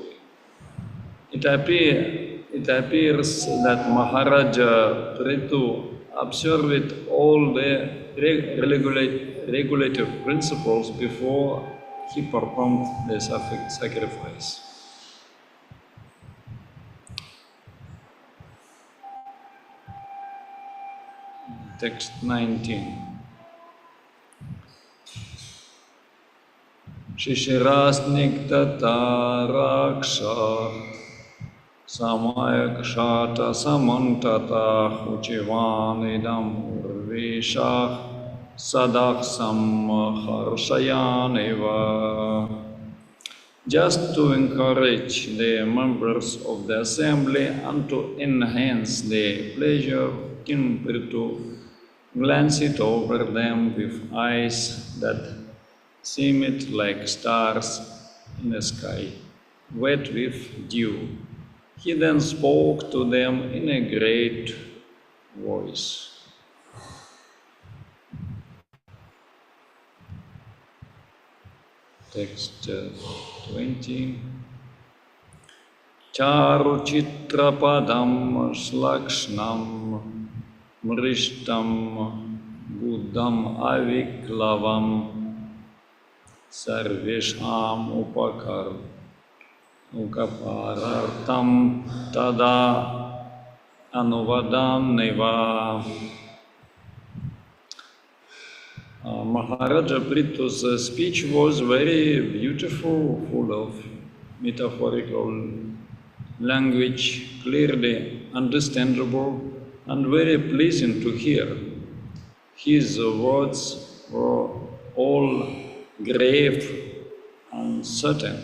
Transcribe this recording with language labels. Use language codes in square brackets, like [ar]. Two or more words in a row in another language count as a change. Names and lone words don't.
[en] It appears that Maharaja Prithu observed all the regulative principles before he performed the sacrifice. Text 19. [sa] Shishirasniktata raksha samayakshata samantata uchivanidam urvishah sadaksam harshayaneva. [en] Just to encourage the members of the assembly and to enhance the pleasure, King Prithu glanced over them with eyes that seemed like stars in the sky, wet with dew. He then spoke to them in a great voice. Text 20. [sa] Charu chitrapadam slakshnam mrishtam buddham aviklavam sarvesham ukaparartam tada anuvadam neva. [en] Maharaja Prithu's speech was very beautiful, full of metaphorical language, clearly understandable and very pleasing to hear. His words were all grave and certain.